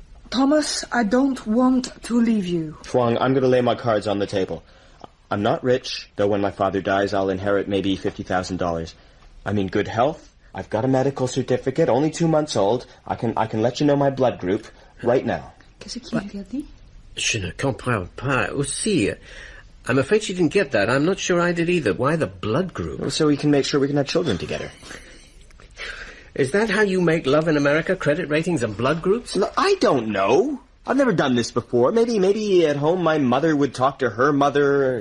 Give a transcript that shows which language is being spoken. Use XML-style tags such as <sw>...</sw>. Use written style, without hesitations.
<en>Thomas, I don't want to leave you. Fong, I'm going to lay my cards on the table. I'm not rich, though when my father dies I'll inherit maybe $50,000. I'm in good health. I've got a medical certificate, only 2 months old. I can let you know my blood group right now.</en> <fr>Qu'est-ce qu'il lui a dit? Je ne comprends pas aussi.</fr> <en>I'm afraid she didn't get that. I'm not sure I did either. Why the blood group? So we can make sure we can have children together. Is that how you make love in America? Credit ratings and blood groups? Look, I don't know. I've never done this before. Maybe at home my mother would talk to her mother.</en>